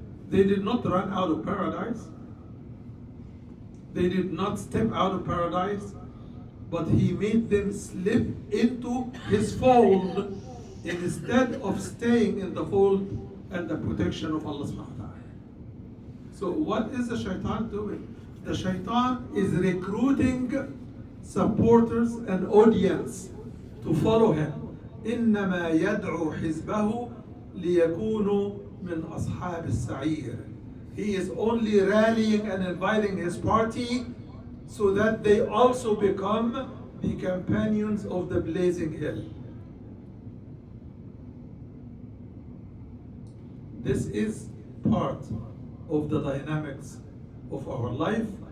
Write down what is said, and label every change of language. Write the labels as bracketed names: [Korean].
[English] They did not run out of paradise. They did not step out of paradise, but he made them slip into his fold instead of staying in the fold and the protection of Allah subhanahu wa ta'ala. So what is the shaitan doing? The shaitan is recruiting supporters and audience to follow him. [Arabic] إنما يدعو حزبه ليكونوا من أصحاب السعير. [English] He is only rallying and inviting his party so that they also become the companions of the blazing hill. This is part of the dynamics of our life.